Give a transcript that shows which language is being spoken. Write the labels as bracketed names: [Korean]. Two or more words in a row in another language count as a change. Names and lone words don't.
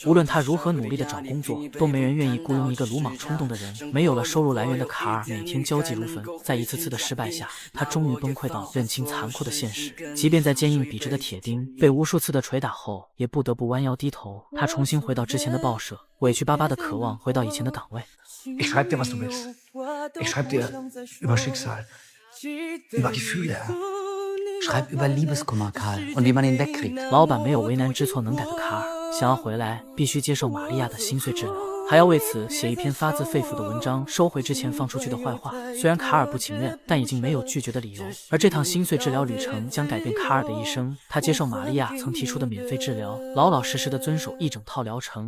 [Chinese] 无论他如何努力地找工作，都没人愿意雇佣一个鲁莽冲动的人。没有了收入来源的卡尔每天焦急如焚，在一次次的失败下，他终于崩溃到认清残酷的现实。即便在坚硬笔直的铁钉被无数次的捶打后，也不得不弯腰低头。他重新回到之前的报社，委屈巴巴地渴望回到以前的岗位。 [German] Ich schreib dir, was du willst. Ich schreib dir über Schicksal, über Gefühle. Schreib über Liebeskummer, Karl, und wie man ihn wegkriegt. [Chinese] 老板没有为难知错能改的卡尔，想要回来必须接受玛利亚的心碎治疗，还要为此写一篇发自肺腑的文章，收回之前放出去的坏话。虽然卡尔不情愿，但已经没有拒绝的理由。而这趟心碎治疗旅程将改变卡尔的一生。他接受玛利亚曾提出的免费治疗，老老实实的遵守一整套疗程。